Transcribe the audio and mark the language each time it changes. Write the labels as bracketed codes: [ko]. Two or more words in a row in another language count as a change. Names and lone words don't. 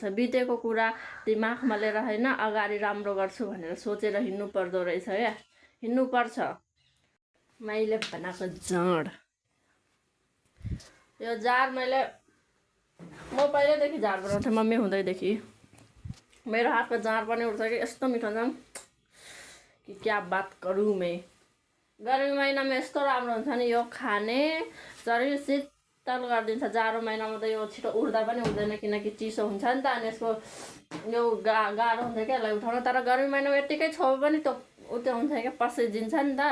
[ne] बितेको कुरा दिमागमा लिएर होइन, अगाडि राम्रो गर्छु भनेर सोचेर हिँड्नु पर्दो रहेछ क्या, हिँड्नुपर्छ। मैले बनाएको जाँड, यो जार मैले म पहिल्यैदेखि झार बनाउँथेँ मम्मी हुँदैदेखि। मेरो हातमा जाँड पनि उठ्छ कि यस्तो मिठो हुन्छ कि [hi] क्या बात करूँ मैं। [ne] गर्मी महिनामा यस्तो राम्रो हुन्छ नि यो खाने, शरीर शीतल गरिदिन्छ। जाडो महिनामा त यो छिटो उठ्दा पनि हुँदैन किनकि चिसो हुन्छ नि त, अनि यसको यो गाह्रो हुन्छ क्या यसलाई उठाउन। तर गर्मी महिनामा यत्तिकै छोयो पनि त्यो उत्यो हुन्छ क्या, पसिजिन्छ नि त।